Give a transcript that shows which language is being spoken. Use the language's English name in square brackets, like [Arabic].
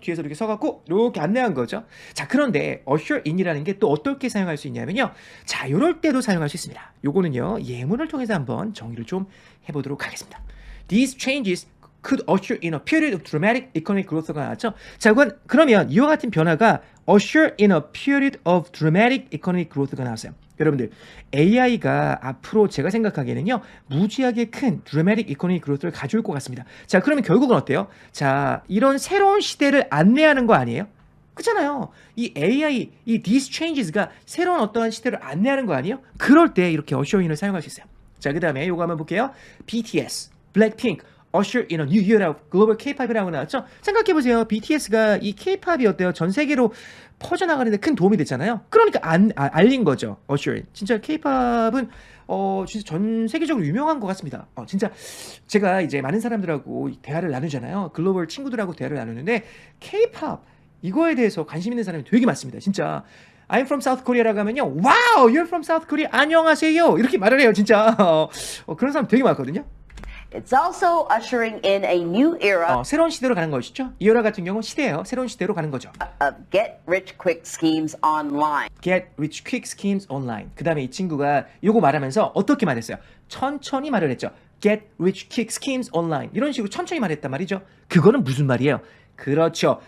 [Korean] 뒤에서 이렇게 서갖고 이렇게 안내한 거죠. 자 그런데 usher in이라는 게 또 어떻게 사용할 수 있냐면요. 자 이럴 때도 사용할 수 있습니다. 요거는요 예문을 통해서 한번 정리를 좀 해보도록 하겠습니다. [English] These changes could usher in a period of dramatic economic growth가 [Korean] 나왔죠. 자 그러면 이와 같은 변화가 [English] usher in a period of dramatic economic growth가 [Korean] 나왔어요. 여러분들 AI가 앞으로 제가 생각하기에는요 무지하게 큰 [English] dramatic economic growth [Korean] 를 가져올 것 같습니다. 자 그러면 결국은 어때요? 자 이런 새로운 시대를 안내하는 거 아니에요? 그렇잖아요. 이 AI, 이 [English] these changes [Korean] 가 새로운 어떠한 시대를 안내하는 거 아니에요? 그럴 때 이렇게 usher in을 사용할 수 있어요. 자 그 다음에 이거 한번 볼게요. [English] BTS, Blackpink, usher in a new era, [Korean] 글로벌 K-팝이라고 나왔죠? 생각해보세요. BTS가 이 K-팝이 어때요? 전 세계로 퍼져나가는데 큰 도움이 됐잖아요. 그러니까 알린 거죠. usher in. 진짜 K-팝은 진짜 전 세계적으로 유명한 것 같습니다. 진짜 제가 이제 많은 사람들하고 대화를 나누잖아요. 글로벌 친구들하고 대화를 나누는데 K-팝 이거에 대해서 관심 있는 사람이 되게 많습니다. 진짜. [English] I'm from South Korea라고 [Korean] 하면요. [English] Wow, you're from South Korea. [Korean] 안녕하세요. 이렇게 말을 해요. 진짜. 그런 사람 되게 많거든요. [English] It's also ushering in a new era [Korean] 새로운 시대로 가는 것이죠. 이 era 같은 경우는 시대예요. 새로운 시대로 가는 거죠. [English] of get-rich-quick schemes online. Get rich quick schemes online. [Korean] 그 다음에 이 친구가 요거 말하면서 어떻게 말했어요? 천천히 말을 했죠. [English] Get rich quick schemes online. [Korean] 이런 식으로 천천히 말했단 말이죠. 그거는 무슨 말이에요? 그렇죠.